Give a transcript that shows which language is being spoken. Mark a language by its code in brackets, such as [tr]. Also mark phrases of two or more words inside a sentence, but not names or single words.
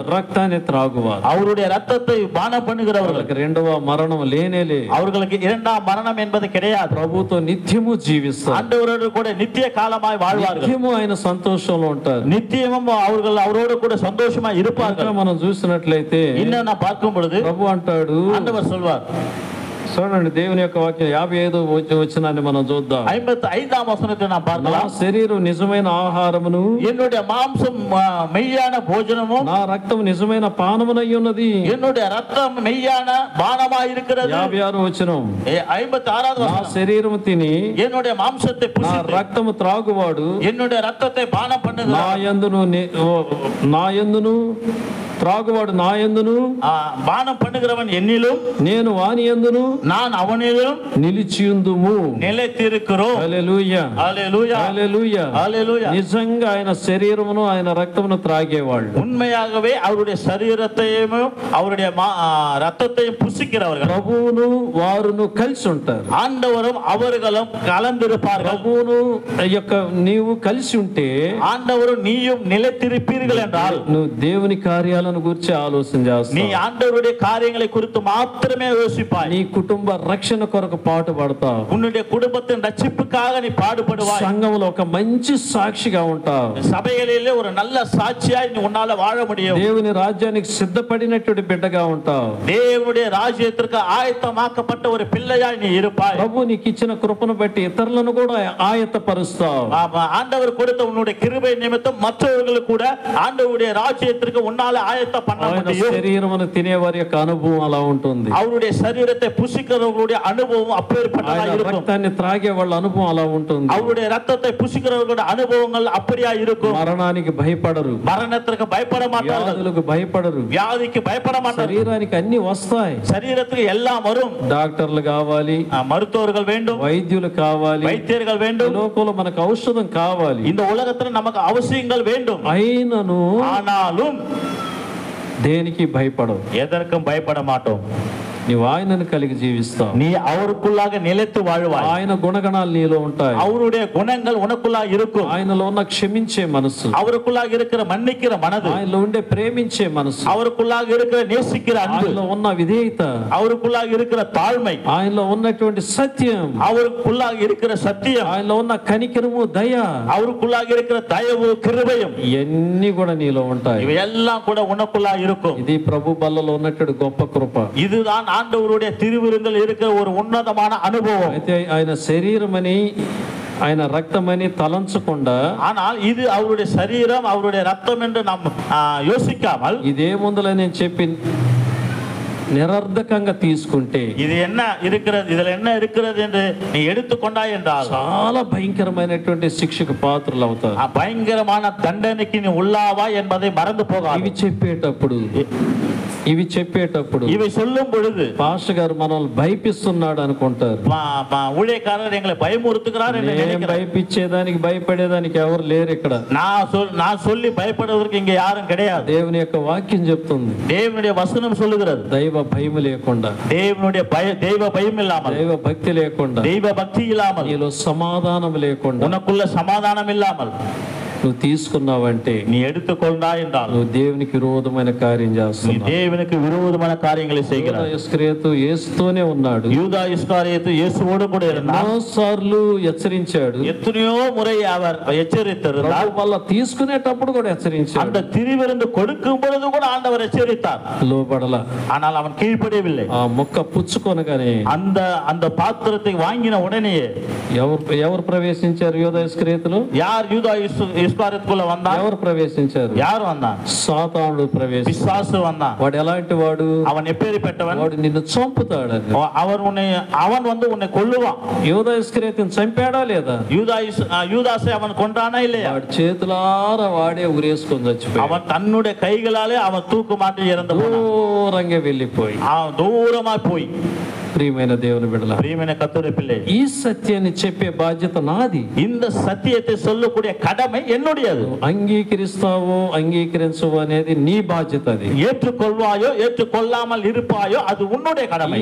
[te] రక్తాన్ని త్రాగువారు, [ta] அவருடைய ரத்தத்தை பானம் பண்ணுகிறவர்களுக்கு [te] రెండవ మరణం లేనేలే, [ta] அவர்களுக்கு இரண்டாம் மரணம் என்பது கிடையாது. [te] ప్రభుతో నిత్యము జీవిస్తారు, [ta] ஆண்டவரோடு கூட நித்திய காலமாய் வாழ்வார்கள், [te] నిత్యము ఆయన సంతోషంలో ఉంటారు, [ta] நித்தியமும் அவர்கள் அவரோடு கூட சந்தோஷமாய் இருப்பார்கள். [te] మనం చూసినట్లయితే [ta] இன்னும் நான் பார்க்கும் பொழுது [te] ప్రభు అంటాడు, [ta] ஆண்டவர் சொல்வார், [te] చూడండి దేవుని యొక్క వాక్యం 55వ వచనాన్ని మనం చూద్దాం. [ta] 55వ వచనத்தை நாம் [te] నా [ta] பார்க்கலாம். [te] శరీరం నిజమైన ఆహారమును, [ta] என்னுடைய மாம்சம் மெய்யான போஜனமும், [te] నా రక్తం నిజమైన పానమునై ఉన్నది. [ta] என்னுடைய ரத்தம் மெய்யான பானமாய் இருக்கிறது. [te] 56వ వచనం, 56వ నా [ta] வசனம், [te] శరీరము తిని [ta] என்னுடைய மாம்சத்தை [te] నా [ta] புசித்து [te] రక్తము త్రాగువాడు [ta] என்னுடைய ரத்தத்தை பானம் பண்ணுகிறார். [te] నా యందును త్రాగువాడు నా యందును, [ta] பானம் பண்ணுகிறவன் என்னிலும் [te] నేను వాని యందును, [ta] நான் அவனிலும் [te] నిలిచియుందుము. [ta] நிலைத்திருக்கிறோம். [te] హల్లెలూయా, [ta] ஹல்லேலூயா, [te] హల్లెలూయా. [ta] ஹல்லேலూயா. [te] నిజంగా ఆయన శరీరమును ఆయన రక్తమును త్రాగేవాళ్ళు, [ta] உண்மையாகவே அவருடைய சரீரத்தையும் அவருடைய ரத்தத்தையும் புசிக்கிறவர்கள், [te] ప్రభువును వారును కలిసి ఉంటారు. [ta] ஆண்டவரும் அவர்களும் கலந்திருப்பார்கள். [te] ప్రభువును యొక్క నీవు కలిసి ఉంటే, [ta] ஆண்டவரும் நீயும் நிலைத்திருப்பீர்கள் என்றால் [te] నువ్వు దేవుని కార్యాలను గురించి ఆలోచన [ta] நீ [te] చేస్తావు, [ta] ஆண்டவருடைய காரியங்களை குறித்து மாத்திரமே யோசிப்பாய். [te] నీ కుటుంబ రక్షణ కొరకు పాటు పడతావు, [ta] உன்னுடைய குடும்பத்தின் ரட்சிப்புக்காக நீ பாடுபடுவாய். [te] సంఘంలో ఒక మంచి సాక్షిగా ఉంటావు, [ta] சபைகளிலே ஒரு நல்ல சாட்சியாய் நீ உன்னால வாழ முடியும். [te] దేవుని రాజ్యానికి సిద్ధపడినటువంటి బిడ్డగా ఉంటావు, [ta] தேவனுடைய ராஜ்யத்திற்கு ஆயத்தமாக்கப்பட்ட ஒரு பிள்ளையாய் நீ இருப்பாய். [te] ప్రభు నీకు ఇచ్చిన కృపను బట్టి ఇతరులను కూడా ఆయత్తపరుస్తావు. [ta] ஆண்டவர் கொடுத்த உன்னுடைய கிருபை நிமித்தம் மற்றவர்களுக்கு கூட ஆண்டவருடைய ராஜ்யத்திற்கு உன்னால ஆயத்த பண்ண [te] ఆయన [ta] முடியும். [te] శరీరమును తినేవారి యొక్క అనుభవం అలా ఉంటుంది, [ta] அவருடைய சரீரத்தை புசிக்கிறவர்களுடைய அனுபவம் அப்பேற்பட்டதா [te] ఆయన [ta] இருக்கும். [te] రక్తాన్ని త్రాగే వాళ్ళ అనుభవం అలా ఉంటుంది. [ta] அவருடைய ரத்தத்தை புசிக்கிறவர்களுடைய அனுபவங்கள் அப்படியா இருக்கும். [te] మరణానికి భయపడరు, [ta] மரணத்திற்கு பயப்பட மாட்டார்கள், [te] వ్యాధులకు భయపడరు, [ta] வியாதிக்கு பயப்பட மாட்டார்கள். [te] శరీరానికి అన్ని వస్తాయి. [ta] சரீரத்துக்கு எல்லாம் வரும். [te] డాక్టర్లు కావాలి, [ta] மருத்துவர்கள் வேண்டும், [te] వైద్యులు కావాలి, [ta] வைத்தியர்கள் [te] ఈ [ta] வேண்டும். [te] లోకంలో మనకు ఔషధం కావాలి. [ta] இந்த உலகத்துல நமக்கு அவசியங்கள் வேண்டும். [te] అయినను [ta] ஆனாலும் [te] దేనికి భయపడవు. [ta] எதற்கும் பயப்பட மாட்டோம். [te] నీవు ఆయనను కలిగి జీవిస్తావు. [ta] நீ அவருக்குள்ளாக நிலைத்து வாழ்வாய். [te] ఆయన గుణగణాలు నీలో ఉంటాయి. [ta] அவருடைய குணங்கள் உனக்குள்ளாக இருக்கும். [te] ఆయనలో ఉన్న క్షమించే మనసు, [ta] அவருக்குள்ளாக இருக்கிற மன்னிக்கிற மனது, [te] ఆయనలో ఉండే ప్రేమించే మనసు, [ta] அவருக்குள்ளாக இருக்கிற நேசிக்கிற அன்பு, [te] ఆయనలో ఉన్న విధేయత, [ta] அவருக்குள்ளாக இருக்கிற தாழ்மை, [te] ఆయనలో ఉన్నటువంటి సత్యం, [ta] அவருக்குள்ளாக இருக்கிற சத்தியம், [te] ఆయనలో ఉన్న కనికరము, దయ, [ta] அவருக்குள்ளாக இருக்கிற தயவு கிருபையும், [te] ఇవన్నీ కూడా నీలో ఉంటాయి. [ta] இவையெல்லாம் கூட உனக்குள்ளாக இருக்கும். [te] ఇది ప్రభు బల్లలో ఉన్నటువంటి గొప్ప కృప. [ta] இதுதான் ஆண்டவருடைய திருவிருந்தில் இருக்கிற ஒரு உன்னதமான அனுபவம். [te] అయితే ఆయన శరీరమని ఆయన రక్తమని తలంచకుండా, [ta] ஆனால் இது அவருடைய சரீரம் அவருடைய ரத்தம் என்று நாம் யோசிக்காமல், [te] ఇదే ముందులో నేను చెప్పి నిరర్ధకంగా తీసుకుంటే, [ta] இது என்ன இருக்கிறது, இதுல என்ன இருக்கிறது என்று நீ எடுத்துக்கொண்டாய் என்றால் [te] చాలా భయంకరమైనటువంటి శిక్షకు పాత్రలు అవుతారు. [ta] பயங்கரமான தண்டனைக்கு நீ உள்ளாவாய் என்பதை மறந்து போகாது. [te] ఇవి చెప్పేటప్పుడు [ta] இவை சொல்லும் பொழுது [te] పాస్టర్ గారు మనల్ని భయపిస్తున్నాడు అనుకుంటారు. [ta] ஊழியக்காரர் எங்களை பயமுறுத்துகிறார் என்று நினைக்கிறார். [te] భయపించేదానికి భయపడేదానికి ఎవరు లేరు ఇక్కడ. [ta] நான் சொல்லி பயப்படுவதற்கு இங்க யாரும் கிடையாது. [te] దేవుని యొక్క వాక్యం చెప్తుంది, [ta] தேவனுடைய வசனம் சொல்லுகிறது, [te] దైవ భయం లేకుండా, [ta] தெய்வ பயம் இல்லாமல், [te] దైవ భక్తి లేకుండా, [ta] தெய்வ பக்தி இல்லாமல், [te] నీలో సమాధానం లేకుండా, [ta] உனக்குள்ள சமாதானம் இல்லாமல் [te] నువ్వు తీసుకున్నావంటే, [ta] நீ எடுத்துக்கொண்டாய் என்றால் [te] నువ్వు దేవునికి విరోధమైన కార్యం చేస్తున్నావు. [ta] தேவனுக்கு விரோதமான காரியங்களை செய்கிறாய். [te] యూదా ఇస్కరియోతు యేసుతోనే ఉన్నాడు. [ta] யூதா இஸ்காரியோத்து இயேசுவோடு கூட இருந்தார். [te] ఎన్నోసార్లు హెచ్చరించాడు, [ta] எத்தனையோ முறை அவர் எச்சரித்தார். [te] వాళ్ళ తీసుకునేటప్పుడు కూడా హెచ్చరించాడు. [ta] அந்த திருவிருந்து கொடுக்கும் பொழுது கூட ஆண்டவர் எச்சரித்தார். [te] లోబడల, [ta] ஆனால் அவன் கீழ்ப்படியவில்லை. [te] ఆ మొక్క పుచ్చుకొనగానే, [ta] அந்த பாத்திரத்தை வாங்கின உடனே [te] ఎవరు ప్రవేశించారు యూదా ఇస్కరియోతులో? [ta] யார் யூதா இஸ்காரியோத்துக்குள்ள வந்தான்? [te] ఎవరు ప్రవేశించారు? [ta] யார் வந்தான்? [te] సాతానుడు ప్రవేశించాడు. [ta] பிசாசு வந்தான். [te] వాడు ఎలాంటి వాడు? [ta] அவன் எப்பேற்பட்டவன்? [te] వాడు నిన్ను చంపుతాడు. [ta] அவன் வந்து உன்னை கொல்லுவான். [te] యూదా ఇస్కరియోతుని చంపాడా లేదా? [ta] யூதாசை அவன் கொன்றானா இல்லையா? [te] వాడు చేతులారా వాడే ఉరేసుకొని చచ్చిపోయాడు. [ta] அவன் தன்னுடைய கைகளாலே அவன் தூக்கு மாட்டி இறந்து [te] దూరంగా వెళ్ళిపోయి, [ta] தூரமா போய். [te] ప్రియమైన దేవుని బిడ్డల, ప్రియమైన కర్తృ పిల్లే, ఈ సత్యాన్ని చెప్పే బాధ్యత నాది. [ta] இந்த சத்தியத்தை சொல்லக்கூடிய கடமை என்னுடையது. [te] అంగీకరిస్తావో అంగీకరించవో అనేది నీ బాధ్యత. అది [ta] ஏற்றுக்கொள்வாயோ ஏற்றுக்கொள்ளாமல் இருப்பாயோ அது உன்னுடைய கடமை.